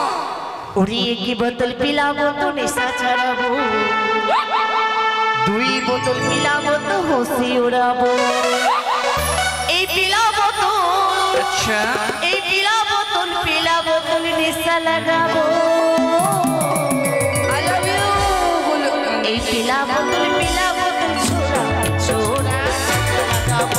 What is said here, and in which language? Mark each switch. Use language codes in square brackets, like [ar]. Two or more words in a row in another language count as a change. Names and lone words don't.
[sck] उड़ी की बोतल पिलाबो तो निशा चढ़ाबो, दुई बोतल पिलाबो तो होशी उड़ाबो। ए पिलाबो तो अच्छा ए पिलाबो तो निशा लगाबो। [en] I love you [sck] ए पिलाबो तो छोरा छोरा लगाबो।